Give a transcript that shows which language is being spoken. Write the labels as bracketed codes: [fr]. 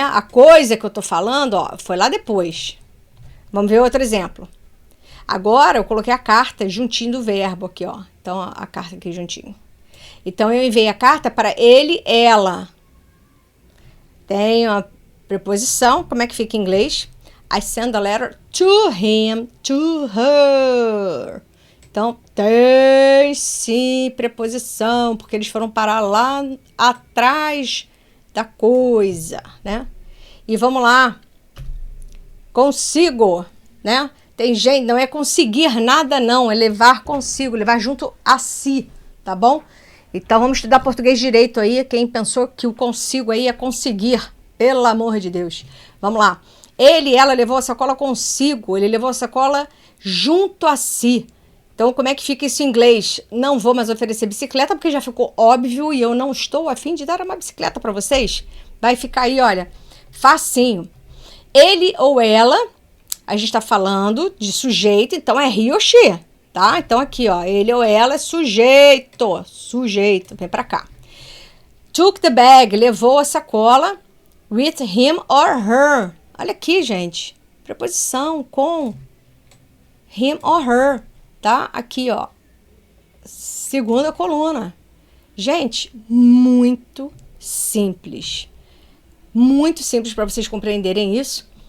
[pt] A coisa que eu tô falando, ó, foi lá depois. Vamos ver outro exemplo. Agora eu coloquei a carta juntinho do verbo aqui, ó. Então, a carta aqui juntinho. Então, eu enviei a carta para ele, ela. Tem uma preposição. Como é que fica em inglês? [en] I send a letter to him, to her. [pt] Então, tem sim preposição, porque eles foram parar lá atrás da coisa, né? E vamos lá. Consigo, né? Tem gente, não é conseguir nada não, é levar consigo, levar junto a si, tá bom? Então vamos estudar português direito aí, quem pensou que o consigo aí é conseguir, pelo amor de Deus. Vamos lá. Ela levou a sacola consigo, ele levou a sacola junto a si. Então como é que fica isso em inglês? Não vou mais oferecer bicicleta porque já ficou óbvio e eu não estou a fim de dar uma bicicleta para vocês. Vai ficar aí, olha, facinho. Ele ou ela, a gente está falando de sujeito, então é he ou she, tá? Então aqui, ó, ele ou ela é sujeito, vem pra cá. [en] Took the bag, [pt] levou a sacola, [en] with him or her. [pt] Olha aqui, gente, preposição com [en] him or her, [pt] tá? Aqui, ó, segunda coluna. Gente, muito simples para vocês compreenderem isso.